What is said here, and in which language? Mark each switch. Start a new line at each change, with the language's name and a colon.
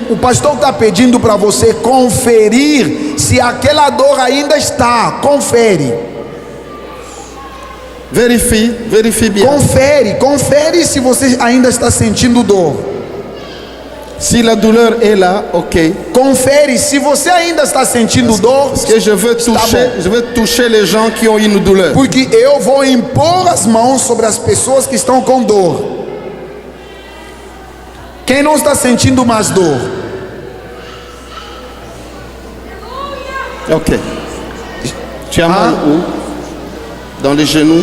Portuguese: O pastor está pedindo para você conferir se aquela dor ainda está. Confere.
French: Vérifie bien.
Portuguese: Confere se você ainda está sentindo dor.
French: Si la douleur est là, ok.
Portuguese: Confere se você ainda está sentindo dor.
French: Parce que je veux toucher les gens qui ont une douleur.
Portuguese: Porque eu vou impor as mãos sobre as pessoas que estão com dor. Quem não está sentindo mais dor?
French: Ok. Tu as mal où? Dans les genoux.